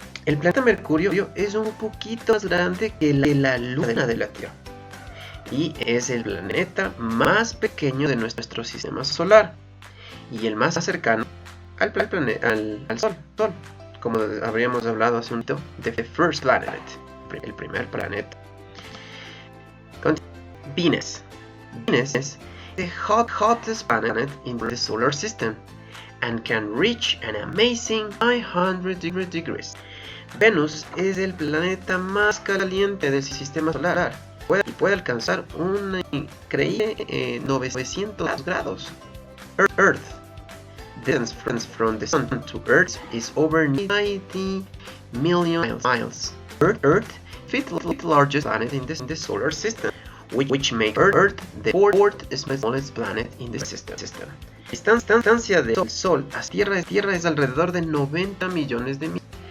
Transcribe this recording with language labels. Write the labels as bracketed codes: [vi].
[es] El planeta Mercurio es un poquito más grande que la luna de la Tierra, y es el planeta más pequeño de nuestro sistema solar, y el más cercano al Sol. como habríamos hablado hace un momento, [en] the first planet, [es] el primer planeta. [en] Venus. Venus is the hottest planet in the solar system and can reach an amazing 500 degrees. [es] Venus es el planeta más caliente del sistema solar y puede alcanzar un increíble 900 grados. [en] Earth. The distance from the Sun to Earth is over 90 million miles. Earth is the largest planet in the solar system, which makes Earth the fourth smallest planet in the system. [es] La distancia del Sol a Tierra es alrededor de 90 millones de millas.